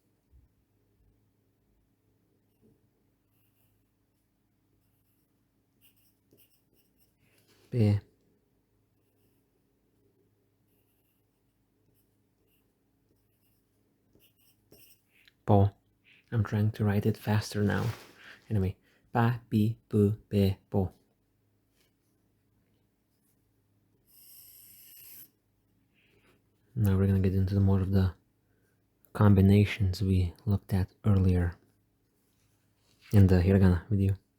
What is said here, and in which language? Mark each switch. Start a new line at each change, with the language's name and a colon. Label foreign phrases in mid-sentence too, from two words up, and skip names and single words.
Japanese: Be. Bo.
English: I'm trying to write it faster now. Anyway,
Japanese: ba, bi, bu, be, bo.
English: Now we're gonna get into more of the combinations we looked at earlier in the hiragana video.